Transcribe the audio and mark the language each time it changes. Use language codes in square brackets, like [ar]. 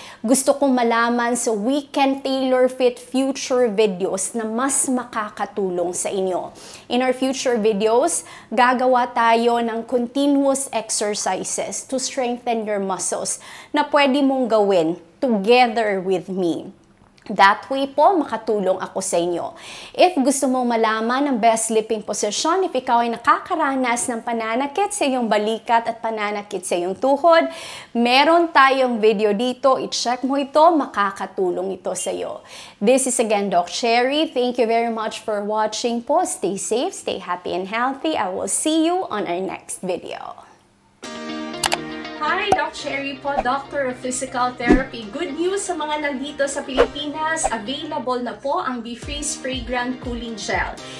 [tl] Gusto kong malaman [en] so we can tailor-fit future videos [tl] na mas makakatulong sa inyo. [en] In our future videos, [tl] gagawa tayo ng [en] continuous exercises to strengthen your muscles [tl] na pwede mong gawin [en] together with me. That way [tl] po, makatulong ako sa inyo. If gusto mong malaman ang best sleeping position, if ikaw ay nakakaranas ng pananakit sa iyong balikat at pananakit sa iyong tuhod, meron tayong video dito. I-check mo ito, makakatulong ito sa iyo. [en] This is again Doc Cherry. Thank you very much for watching po. Stay safe, stay happy and healthy. I will see you on our next video. Hi, Doc Cherry po, Doctor of Physical Therapy. Good news [tl] sa mga nandito sa Pilipinas, [en] available [tl] na po ang [en] BeFreeze Fragrant Cooling Gel.